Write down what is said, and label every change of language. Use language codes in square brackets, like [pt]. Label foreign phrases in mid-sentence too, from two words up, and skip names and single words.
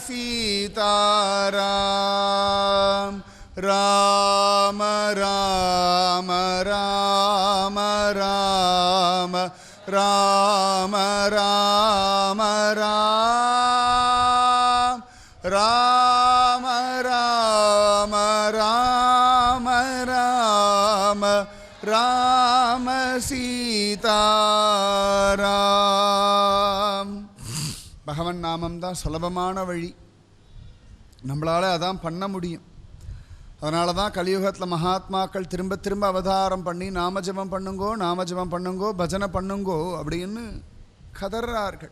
[ta] சீதாராம் ராம ராம ராம ராம ராம ராம ராம ராம ராம ராம ராம சீதாராம். பகவன் நாமம் தான் சுலபமான வழி, நம்மளால் அதான் பண்ண முடியும். அதனால தான் கலியுகத்தில் மகாத்மாக்கள் திரும்ப திரும்ப அவதாரம் பண்ணி நாமஜபம் பண்ணுங்கோ, நாமஜபம் பண்ணுங்கோ, பஜனை பண்ணுங்கோ அப்படின்னு கதறார்கள்.